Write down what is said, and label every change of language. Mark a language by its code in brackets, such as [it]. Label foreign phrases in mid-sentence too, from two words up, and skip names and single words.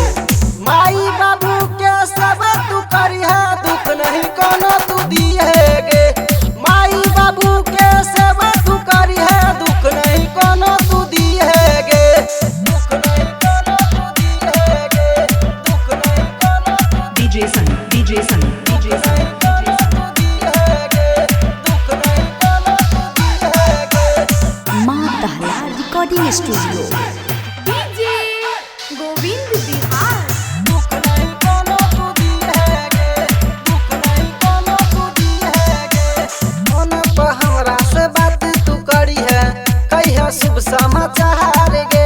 [anp] माई बाबू के सब तू करिहा दुख नहीं कोनो तू दिए गे। माई बाबू के सब तू करिहा दुख नहीं कोनो तू दिए गे। दुख नहीं कोनो तू दिए गे। दुख नहीं कोनो तू DJ Sun DJ Sun DJ Sun माँ दहला [en] recording studio [anp] शुभ समाचार गे।